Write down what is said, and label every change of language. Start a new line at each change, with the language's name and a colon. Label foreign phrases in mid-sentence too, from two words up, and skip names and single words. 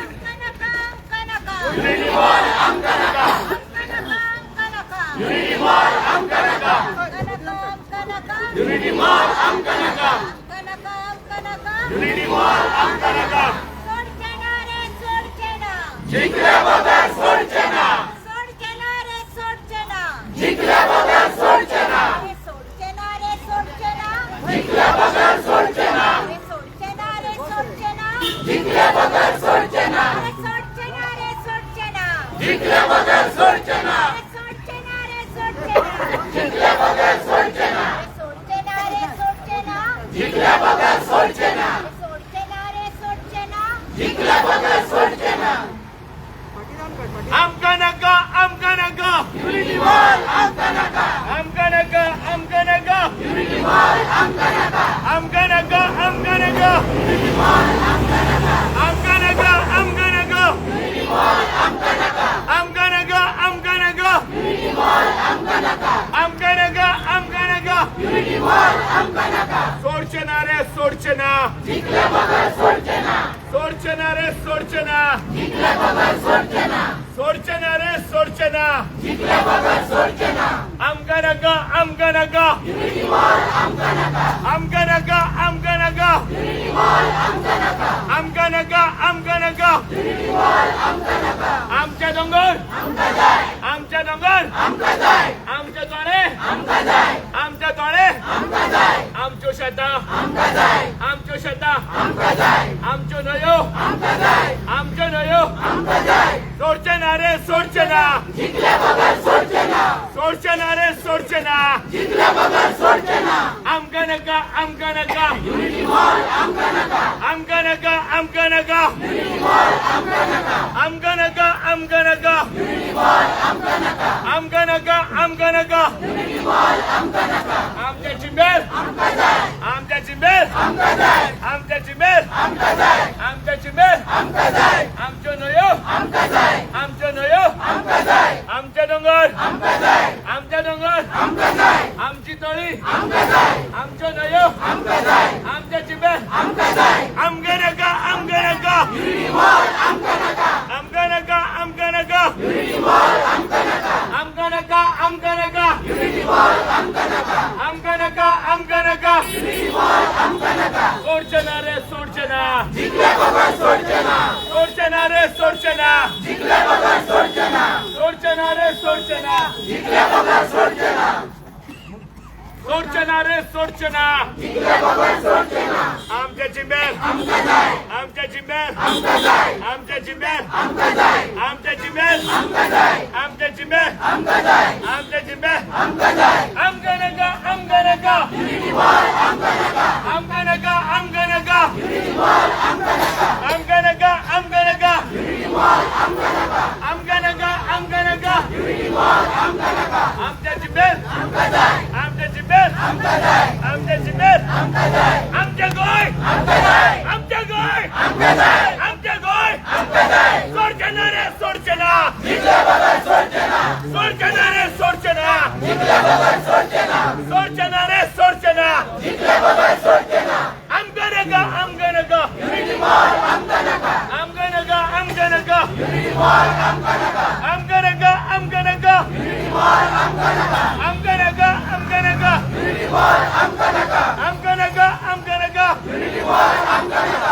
Konkani: युनिटी मॉल आमका नका. युनिटी मॉल आमका नका. युनिटी मॉल आमका नका. युनिटी मॉल आमका नका. जिंकल्या बगर सोडचे ना. जिंकल्या बगर सोडचे ना. जिंकल्या बगर सोडचे ना. जिंकल्या बगर सोडचे ना. जिंकल्या बगर सोडचे ना. जिंकल्या बगर सोडचे ना. जिंकल्या बगर सोडचे ना. जिंकल्या बगर सोडचे ना. आमका नका. आमका नका. युनिटी मॉल आमका नका. आमका नका. आमका नका. युनिटी मॉल आमका नका. आमका नका. आमका नका. युनिटी मॉल आमका नका. आमका नका. आमका नका. युनिटी मॉल आमका नका. आमका नका. आमका नका. युनिटी मॉल आमका नका. आमका नका. आमका नका. युनिटी मॉल आमका नका. सोडचे ना रे सोडचे ना. जिंकल्या बगर सोडचे ना. सोडचे ना रे सोडचे ना. जिंकल्या बगर सोडचे ना. सोडचे ना रे सोडचे ना. जिंकल्या बगर सोडचे ना. आमका नका. आमका नका. युनिटी मॉल आमका नका. आमका नका. आमका नका. युनिटी मॉल आमका नका. आमका नका. आमका नका. युनिटी मॉल आमका नका. आमच्या डोंगर. आमका जाय. आमच्या डोंगर. आमका जाय. आमच्या तोडे. आमका जाय. आमच्या तोडे. आमका जाय. आमच्यो शेतां. आमका जाय. आमच्यो शेतां. आमका जाय. आमच्यो न्हंयो. आमका जाय. आमच्यो न्हंयो. आमका जाय. सोडचे ना रे सोडचे ना. जिंकल्या बगर सोडचे ना. सोडचे ना रे सोडचे ना. जिंकल्या बगर सोडचे ना. आमका नका. आमका नका. युनिटी मॉल आमका नका. आमका नका. आमका नका. युनिटी मॉल आमका नका. आमका नका. आमका नका. युनिटी मॉल आमका नका. आमका नका. आमका नका. युनिटी मॉल आमका नका. आमच्या चिंबेर. आमका जाय. आमच्या चिंबेर. आमका जाय. आमच्या चिंबेर. आमका जाय. आमच्या चिंबेर. आमका जाय. आमच्यो न्हंयो. आमका जाय. आमच्यो न्हंयो. आमका जाय. आमचे डोंगर. आमका जाय. आमच्या डोंगर. आमका जाय. आमची तळी. आमका जाय. आमच्यो न्हंयो. आमका जाय. आमच्या चिंबेर. आमका जाय. आमका नका. आमका नका. युनिटी मॉल आमका नका. आमका नका. आमका नका. युनिटी मॉल आमका नका. आमका नका. आमका नका. युनिटी मॉल आमका नका. आमका नका. आमका नका. युनिटी मॉल आमका नका. सोडचे ना रे सोडचे ना. जिंकल्या बगर सोडचे ना. सोडचे ना रे सोडचे ना. जिंकल्या बगर सोडचे ना. सोडचे ना रे सोडचे ना. जिंकल्या बगर सोडचे ना. सोडचे ना रे सोडचे ना. जिंकल्या बगर सोडचे ना. आमच्या चिंबेर. आमका जाय. आमच्या चिंबेर. आमका जाय. आमच्या चिंबेर. आमका जाय. आमच्या चिंबेर. आमका जाय. आमच्या चिंबेर. आमका जाय. आमच्या चिंबेर. आमका जाय. आमका नका. आमका नका. युनिटी मॉल आमका नका. आमका नका. आमका नका. युनिटी मॉल आमका नका. आमका नका. आमका नका. युनिटी मॉल आमका नका. आमका नका. आमका नका. युनिटी मॉल आमका नका. आमच्या चिंबेर. आमका जाय. आमच्या चिंबेर. आमका जाय. आमच्या चिंबेर. आमका जाय. आमच्या गोय. आमका जाय. आमच्या गोय. आमका जाय. आमच्या गोय. आमका जाय. सोडचे ना रे सोडचे ना. जिंकल्या बगर सोडचे ना. सोडचे ना रे सोडचे ना. जिंकल्या बगर सोडचे ना. सोडचे ना रे सोडचे ना. जिंकल्या बगर सोडचे ना. आमका नका. आमका नका. युनिटी मॉल आमका नका. आमका नका. आमका नका. युनिटी मॉल आमका नका. आमका नका. आमका नका. युनिटी मॉल आमका नका. आमका नका. आमका नका. युनिटी मॉल आमका नका. आमका नका. आमका नका. युनिटी मॉल आमका नका